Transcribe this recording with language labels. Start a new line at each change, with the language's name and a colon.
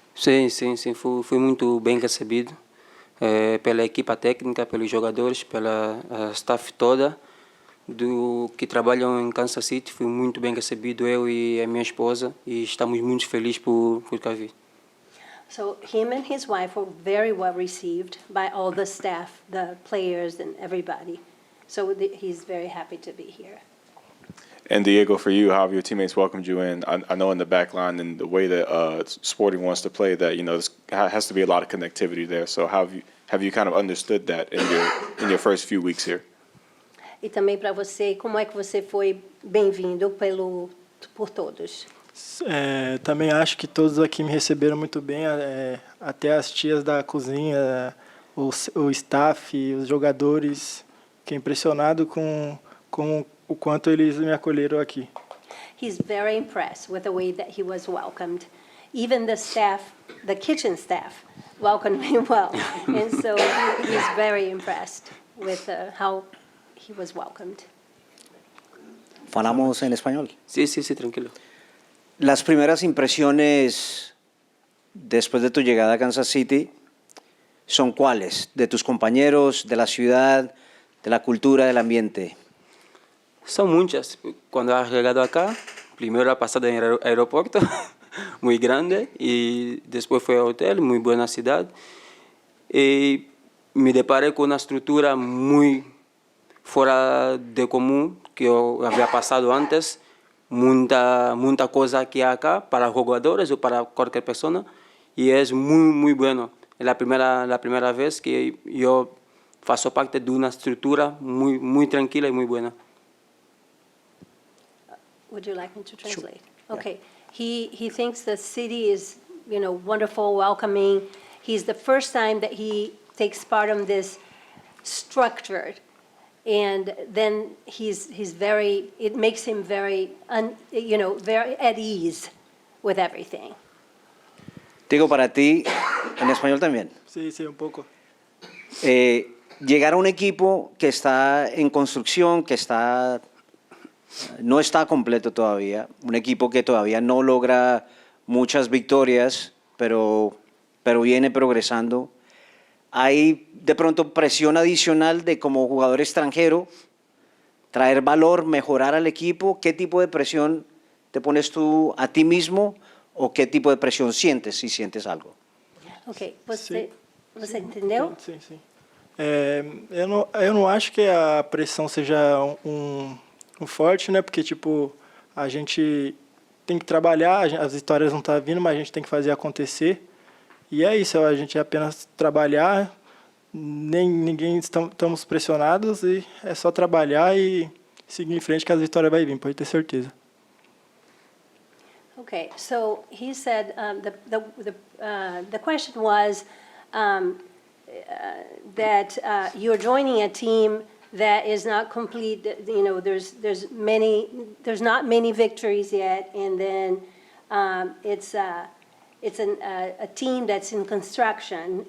Portuguese: Sim, fui muito bem recebido pela equipa técnica, pelos jogadores, pela staff toda que trabalham em Kansas City. Fui muito bem recebido, eu e a minha esposa, e estamos muito felizes por cá vir.
English: So him and his wife were very well received by all the staff, the players, and everybody. So he's very happy to be here. And Diego, for you, how have your teammates welcomed you in? I know in the back line and the way that Sporting wants to play, that there has to be a lot of connectivity there. So have you kind of understood that in your first few weeks here?
Portuguese: E também para você, como é que você foi bem-vindo por todos? Também acho que todos aqui me receberam muito bem, até as tias da cozinha, o staff, os jogadores. Fiquei impressionado com o quanto eles me acolheram aqui.
English: He's very impressed with the way that he was welcomed. Even the staff, the kitchen staff, welcomed him well. And so he's very impressed with how he was welcomed.
Spanish: ¿Falamos en español? Sí, tranquilo. Las primeras impresiones después de tu llegada a Kansas City son ¿cuáles? De tus compañeros, de la ciudad, de la cultura, del ambiente. Son muchas. Cuando has llegado acá, primero la pasada en el aeropuerto, muy grande, y después fue al hotel, muy buena ciudad. Y me deparé con una estructura muy fuera de común que yo había pasado antes. Mucha cosa que hay acá para jugadores o para cualquier persona, y es muy bueno. Es la primera vez que yo
Portuguese: faço
Spanish: parte de una estructura muy tranquila y muy buena.
English: Would you like me to translate? Sure. Okay. He thinks the city is, wonderful, welcoming. He's the first time that he takes part in this structured. And then it makes him very at ease with everything.
Spanish: Digo, para ti, en español también. Sí, un poco. Llegar a un equipo que está en construcción, no está completo todavía, un equipo que todavía no logra muchas victorias, pero pero viene progresando. Hay de pronto presión adicional de como jugador extranjero, traer valor, mejorar al equipo. ¿Qué tipo de presión te pones tú a ti mismo o qué tipo de presión sientes, si sientes algo?
Portuguese: Ok, você entendeu? Sim, sim. Eu não acho que a pressão seja um forte, né? Porque, tipo, a gente tem que trabalhar, as vitórias não estão vindo, mas a gente tem que fazer acontecer. E é isso, a gente apenas trabalhar, ninguém estamos pressionados e é só trabalhar e seguir em frente que as vitórias vai vir, pode ter certeza.
English: Okay, so he said the question was that you're joining a team that is not complete. You know, there's not many victories yet, and then it's a team that's in construction.